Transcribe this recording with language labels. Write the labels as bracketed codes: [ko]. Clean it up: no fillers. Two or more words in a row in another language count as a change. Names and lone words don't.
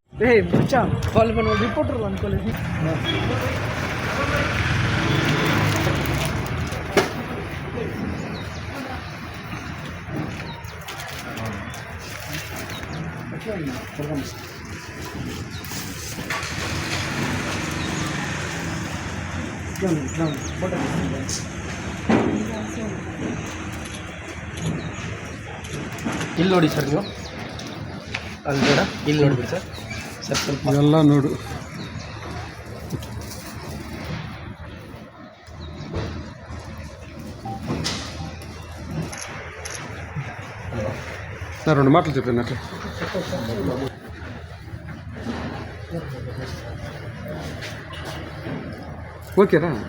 [te] వాళ్ళు మనం రిపోర్టర్లు అనుకోలేదు. [kn] ಇಲ್ಲಿ ನೋಡಿ ಸರ್, ನೀವು ಅಲ್ಲಿ ಬೇಡ, ಇಲ್ಲಿ ನೋಡ್ಬಿಡಿ ಸರ್. ಸರ್ ಸ್ವಲ್ಪ ಎಲ್ಲ ನೋಡು. [te] సార్ 2 మాటలు చెప్పండి అట్లా. ఓకేరా?